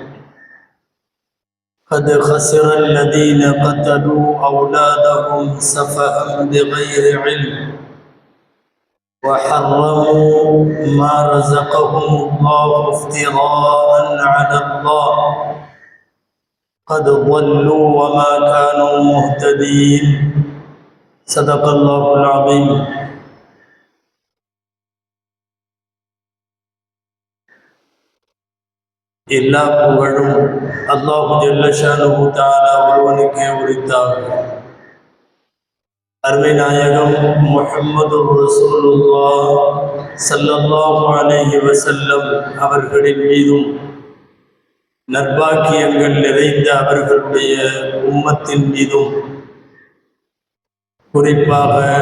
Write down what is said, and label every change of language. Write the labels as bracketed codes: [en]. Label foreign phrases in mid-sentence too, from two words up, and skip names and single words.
[ar] قد خسر الذين قتلوا أولادهم سفها بغير علم وحرموا ما رزقهم الله افتراء على الله، قد ضلوا وما كانوا مهتدين. صدق الله العظيم. [ta] எல்லா புகழும் [ar] الله جل شأنه تعالى [ta] ஒருவனுக்கே உரித்தாகும். அருமை நாயகம் [ar] محمد رسول الله صلى الله عليه وسلم [ta] அவர்களின் மீதும் நற்பாக்கியங்கள் நிறைந்த அவர்களுடைய உம்மத்தின் மீதும், குறிப்பாக